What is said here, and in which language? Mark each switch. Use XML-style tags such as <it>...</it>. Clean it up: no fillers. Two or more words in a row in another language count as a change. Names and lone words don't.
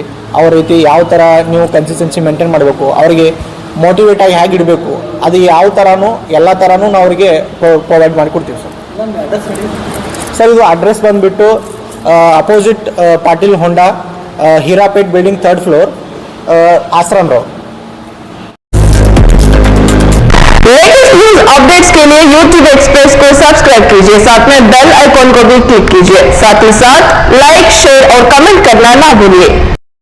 <kn>ಅವ್ರ ರೀತಿ ಯಾವ ಥರ ನೀವು</kn> <en>consistency maintain</en> <kn>ಮಾಡಬೇಕು, ಅವರಿಗೆ ಮೋಟಿವೇಟ್ ಆಗಿ ಹೇಗೆ ಇಡಬೇಕು, ಅದು ಯಾವ ಥರನೂ ಎಲ್ಲ ಥರನೂ ನಾವು ಅವರಿಗೆ ಪ್ರೊವೈಡ್ ಮಾಡಿಕೊಡ್ತೀವಿ ಸರ್. ಸರ್ ಇದು ಅಡ್ರೆಸ್ ಬಂದುಬಿಟ್ಟು ಅಪೋಸಿಟ್ ಪಾಟೀಲ್ ಹೊಂಡಾ, ಹೀರಾಪೇಟ್ ಬಿಲ್ಡಿಂಗ್ 3rd फ्लोर, आश्रम रोड.</kn> <en>latest news updates</en> <hi>के लिए YouTube एक्सप्रेस को सब्सक्राइब कीजिए, साथ में</hi> <en>bell icon</en> <hi>को भी क्लिक कीजिए. साथ ही साथ लाइक, शेयर और कमेंट करना ना भूलिए.</hi>